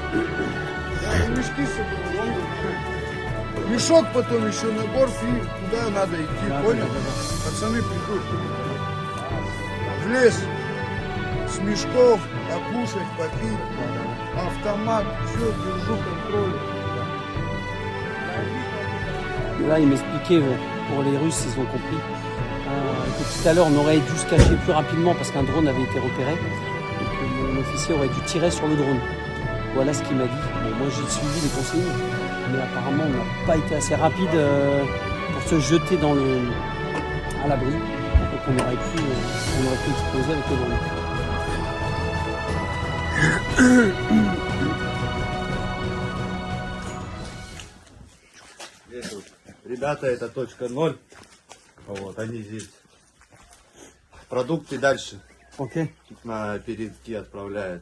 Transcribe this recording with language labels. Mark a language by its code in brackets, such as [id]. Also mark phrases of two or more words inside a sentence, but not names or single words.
[ru] Да, мешки с собой. Мешок потом еще набор, и куда надо идти, да, понял? Да. Пацаны придут. В лес с мешков, покушать, попить, автомат, все, держу контроль. [fr] Là, il m'expliquait, pour les Russes, ils ont compris que tout à l'heure, on aurait dû se cacher plus rapidement parce qu'un drone avait été repéré. Donc, l'officier aurait dû tirer sur le drone. Voilà ce qu'il m'a dit. Bon, moi, j'ai suivi les consignes, mais apparemment, on n'a pas été assez rapide pour se jeter à l'abri. Donc, on aurait pu exploser avec le drone. [ru] Ребята, это точка 0. Вот, они здесь. Продукты дальше. Окей. Тут на передки отправляют.